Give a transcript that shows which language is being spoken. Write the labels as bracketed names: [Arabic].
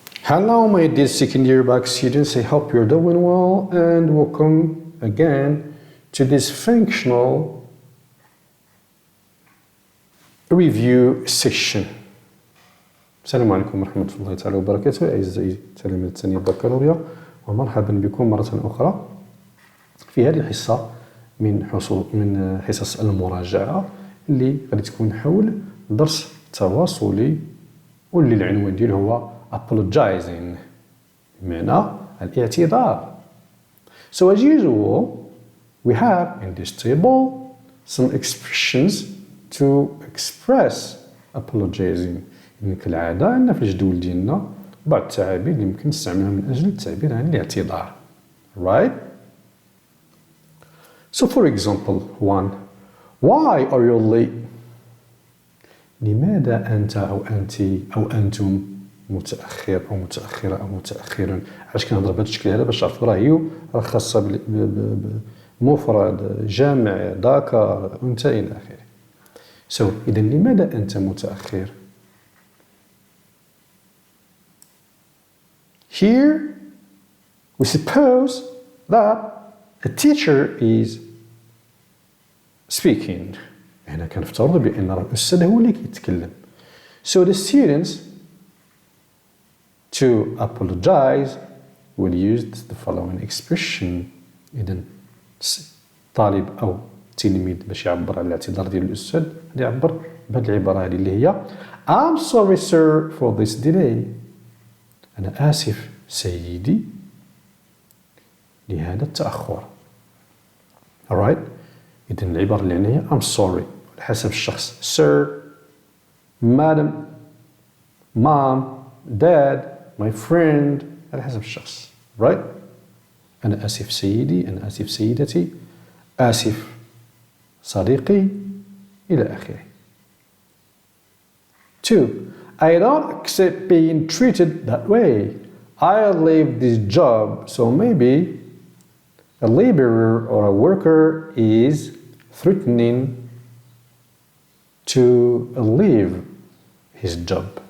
[English] Hello, my dear second year back students. I hope you're doing well and welcome again to this functional review session. [Arabic] السلام عليكم ورحمة الله تعالى وبركاته أعزائي تلاميذ الثانية بكالوريا، ومرحبا بكم مرة أخرى في هذه الحصة من حصص المراجعة اللي غادي تكون حول درس تواصلي واللي العنوان ديالو هو apologizing بمعنى الاعتذار. [English] So as usual, we have in this table some expressions to express apologizing. [Arabic] يعني كالعادة عندنا في الجدول ديالنا بعض التعابير اللي يمكن نستعملها من أجل التعبير عن الاعتذار. [English] Right? So for example, one, why are you late? [Arabic] لماذا أنت أو أنت أو أنتم متأخر أو متأخرة أو متأخرا؟ علاش كنهضر بهذا الشكل هذا باش تعرفوا راه خاصة بمفرد جمع ذكر أنثى إلى آخره. [English] So [Arabic] إذا لماذا أنت متأخر؟ [English] Here we suppose that a teacher is speaking. [Arabic] هنا كنفترض بأن الأستاذ هو اللي كيتكلم. [English] So the students to apologize will use the following expression. [Arabic] إذا طالب أو تلميذ باش يعبر على الاعتذار ديال الأستاذ غادي يعبر بهذه العبارة هذه اللي هي [English] I'm sorry sir for this delay. [Arabic] أنا آسف سيدي لهذا التأخر. [English] Alright? [Arabic] إذا العبارة اللي هنا هي [English] I'm sorry [Arabic] على حسب الشخص. [English] Sir, Madam, Mom, Dad, my friend [Arabic] على حسب الشخص. [English] Right? [Arabic] أنا آسف سيدي، أنا آسف سيدتي، آسف صديقي إلى آخره. [English] 2. I don't accept being treated that way. I leave this job, so maybe a laborer or a worker is threatening to leave his job.